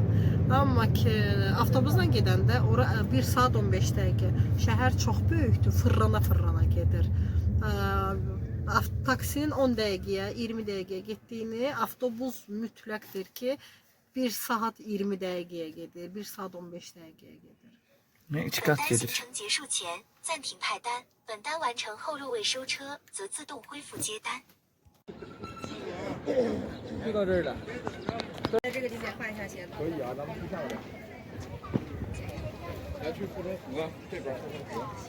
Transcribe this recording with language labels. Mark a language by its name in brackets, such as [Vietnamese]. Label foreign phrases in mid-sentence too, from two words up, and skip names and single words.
[Azerbaijani] Amma ki avtobusla gedəndə ora 1 saat 15 dəqiqə. Şəhər çox böyükdür, fırlana gedir. Taksinin 10 dəqiqəyə, 20 dəqiqəyə getdiyini, avtobus mütləqdir ki 1 saat 20 dəqiqəyə gedir, 1 saat 15 dəqiqəyə gedir. Yəni 2 qat [Chinese] 单行 [Azerbaijani] gedir. [Chinese] 程结束前暂停派单，本单完成后入位收车，则自动恢复接单。就到这儿了。在这个地方换一下鞋子。可以啊，咱们去下边。来去护城河这边护城河。